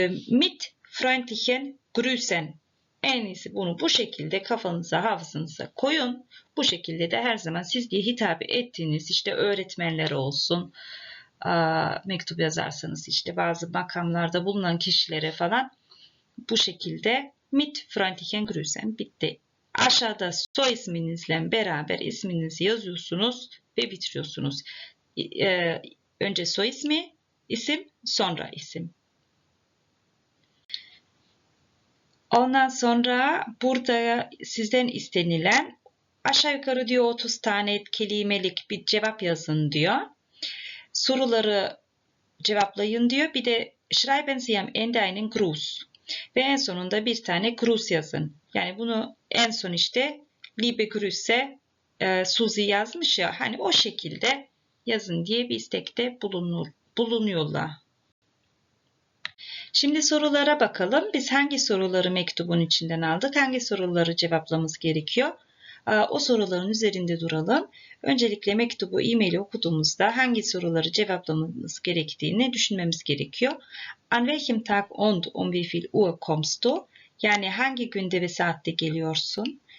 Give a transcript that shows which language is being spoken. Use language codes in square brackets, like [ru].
[de] Mit freundlichen Grüßen. [tr] En iyisi bunu bu şekilde kafanıza, hafızanıza koyun. Bu şekilde de her zaman siz diye hitap ettiğiniz işte öğretmenler olsun, mektup yazarsanız işte bazı makamlarda bulunan kişilere falan bu şekilde [de] mit freundlichen Grüßen [tr] bitti. Aşağıda soy isminizle beraber isminizi yazıyorsunuz ve bitiriyorsunuz. Önce soy ismi, isim, sonra isim. Ondan sonra burada sizden istenilen aşağı yukarı diyor 30 tane kelimelik bir cevap yazın diyor. Soruları cevaplayın diyor. Bir de [de] schreiben Sie am Ende einen Gruß. [tr] Ve en sonunda bir tane Gruß yazın. Yani bunu en son işte [de] Liebe Grüße Suzi [tr] yazmış ya hani o şekilde yazın diye bir istekte bulunuyorlar. Şimdi sorulara bakalım. Biz hangi soruları mektubun içinden aldık? Hangi soruları cevaplamamız gerekiyor? O soruların üzerinde duralım. Öncelikle mektubu, e-maili okuduğumuzda hangi soruları cevaplamamız gerektiğini düşünmemiz gerekiyor. [de] An welchem Tag und um wie viel Uhr kommst du? [tr] Yani hangi günde ve saatte geliyorsun?